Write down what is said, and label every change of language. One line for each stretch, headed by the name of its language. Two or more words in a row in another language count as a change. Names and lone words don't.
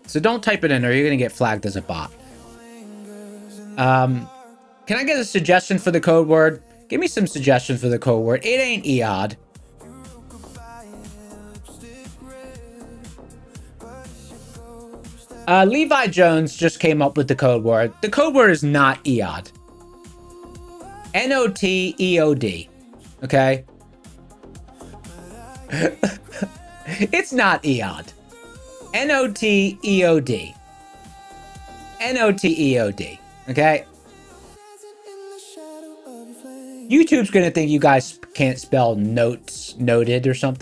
English: So don't type it in or you're going to get flagged as a bot. Can I get a suggestion for the code word? Give me some suggestions for the code word. It ain't EOD. Levi Jones just came up with the code word. The code word is not EOD. N-O-T-E-O-D. Okay? It's not EOD. N-O-T-E-O-D. N-O-T-E-O-D. Okay? YouTube's gonna think you guys can't spell noted or something.